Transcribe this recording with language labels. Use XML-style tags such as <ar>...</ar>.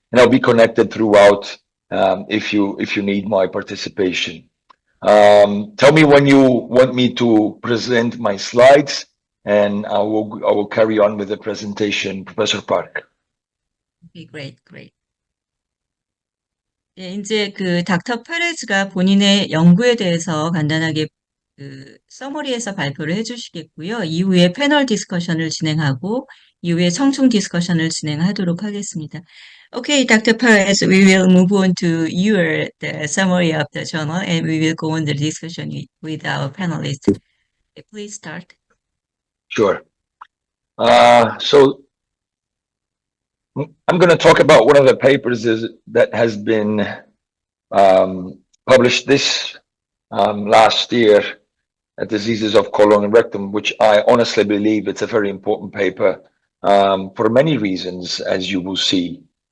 <en>And I'll be connected throughout if you need my participation. Tell me when you want me to present my slides, and I will carry on with the presentation, Professor Park. Okay, great.</en> <ko>예, 이제 닥터 페레즈가 본인의 연구에 대해서 간단하게 서머리에서 발표를 해주시겠고요. 이후에 패널 디스커션을 진행하고 이후에 청중 디스커션을 진행하도록 하겠습니다.</ko> <en>Okay, Dr. Perez, we will move on to your the summary of the journal and we will go on the discussion with our panelists. Please start. Sure. So I'm going to talk about one of the papers that has been published this last year, Diseases of Colon Rectum, which I honestly believe it's a very important paper for many reasons, as you will see.</en>